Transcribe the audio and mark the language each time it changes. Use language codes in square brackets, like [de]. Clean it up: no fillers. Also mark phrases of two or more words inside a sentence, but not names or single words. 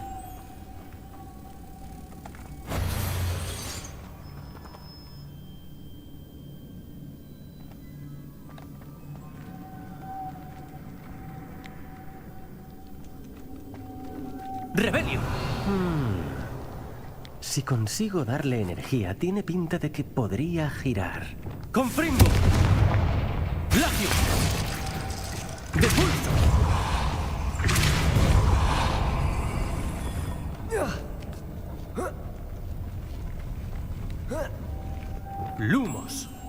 [es] ¡Rebelio! Si consigo darle energía, tiene pinta de que podría girar. ¡Confringo! ¡Glacio! ¡Depulso! ¡Lumos!